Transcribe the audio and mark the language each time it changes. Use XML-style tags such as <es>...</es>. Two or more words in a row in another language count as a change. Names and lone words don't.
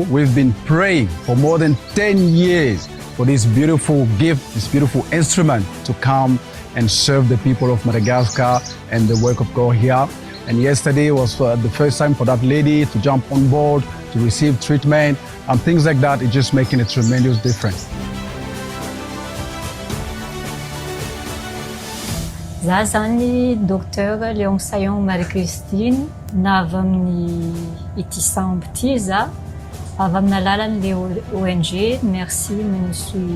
<en>We've been praying for more than 10 years for this beautiful gift, this beautiful instrument to come and serve the people of Madagascar and the work of God here. And yesterday was the first time for that lady to jump on board, to receive treatment, and things like that. It's just making a tremendous difference.</en> <mg>Za zany docteur Léon Sayon Marie-Christine, na avy amin'ny ity sambo ity za, avy amin'ny alalan'le ONG Merci Monsieur.</mg>